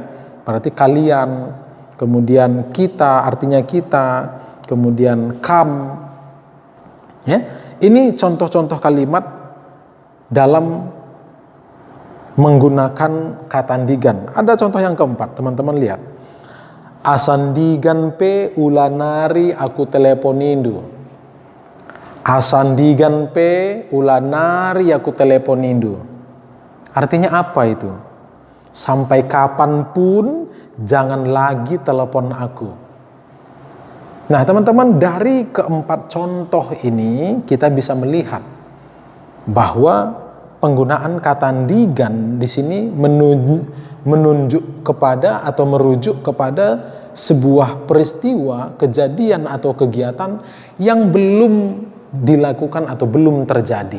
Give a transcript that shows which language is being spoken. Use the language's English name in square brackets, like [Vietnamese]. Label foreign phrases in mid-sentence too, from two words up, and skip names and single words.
[Indonesian] Berarti kalian. Kemudian kita artinya kita, kemudian kam. Ya. Ini contoh-contoh kalimat dalam menggunakan kata ndigan. Ada contoh yang keempat, teman-teman lihat. [Batak Karo] Asandigan pe ulanari aku teleponindu. Asandigan pe ulanari aku teleponindu. [Indonesian] Artinya apa itu? Sampai kapanpun jangan lagi telepon aku. Nah teman-teman, dari keempat contoh ini kita bisa melihat bahwa penggunaan kata ndigan di sini menunjuk kepada atau merujuk kepada sebuah peristiwa, kejadian atau kegiatan yang belum dilakukan atau belum terjadi.